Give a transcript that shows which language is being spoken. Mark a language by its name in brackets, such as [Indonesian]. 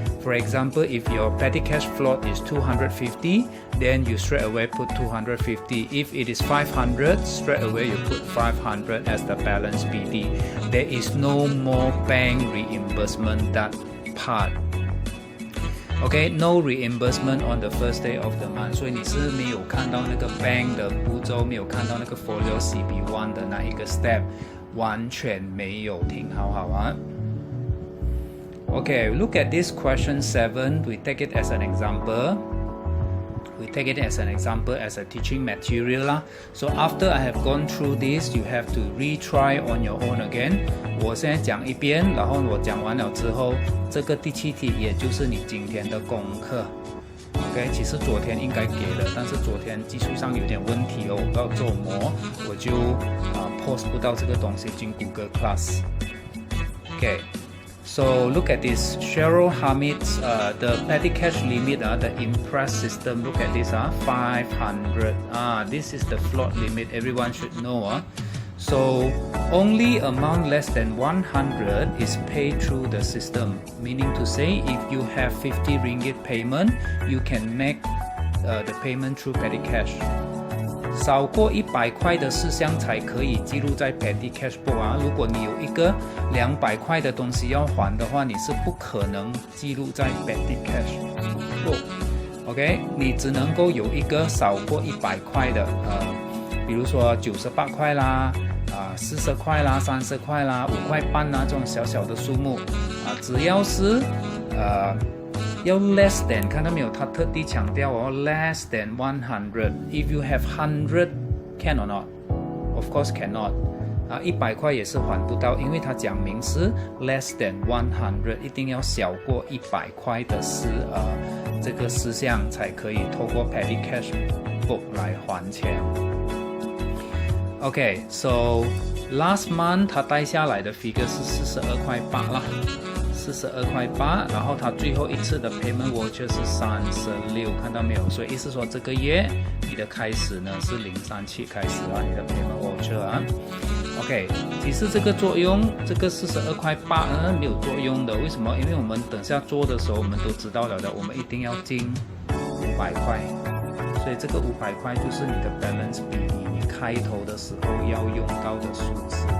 [English] For example, if your petty cash float is 250, then you straight away put 250. If it is 500, straight away you put 500 as the balance BD. There is no more bank reimbursement that part. Okay, no reimbursement on the first day of the month. [Chinese] 所以你是没有看到那个 bank 的步骤，没有看到那个 folio CB1 的那一个 step， 完全没有，听好啊。 [English] Okay, look at this question 7. We take it as an example. We take it as an example as a teaching material lah. So after I have gone through this, you have to retry on your own again. [Chinese] 我现在讲一遍，然后我讲完了之后，这个第7题也就是你今天的功课。 OK， 其实昨天应该给了，但是昨天技术上有点问题我不知道做什么，我就post 不到这个东西进 Google Class。 [English] Okay。So look at this, Cheryl Hamid's the petty cash limit, the Impress system. Look at this, 500. This is the float limit. Everyone should know. So only amount less than 100 is paid through the system. Meaning to say, if you have 50 ringgit payment, you can make the payment through petty cash. [Chinese] 少过100块的事项才可以记录在 petty cash book 如果你有一个200块的东西要还的话，你是不可能记录在 petty cash book。 OK， 你只能够有一个少过100块的，比如说98块啦，40块啦，30块啦，5块半啦，这种小小的数目只要是要 [English] less than， [Chinese] 看到没有？他特地强调 [English] less than [Chinese] 100。 [English] If you have 100, can or not? Of course cannot。 [Chinese] 100块也是还不到，因为他讲明是 [English] less than [Chinese] 100， 一定要小过100块的这个事项才可以透过 petty cash book 来还钱。 [English] Okay, so last month [Chinese] 他带下来的 figure 是42.8块啦。 42.8块，然后它最后一次的 payment voucher 是36，看到没有？所以意思说这个月你的开始呢是037开始你的 payment voucher OK， 其实这个作用，这个42.8块没有作用的，为什么？因为我们等下做的时候我们都知道了的，我们一定要进500块，所以这个500块就是你的 balance BD，你开头的时候要用到的数字。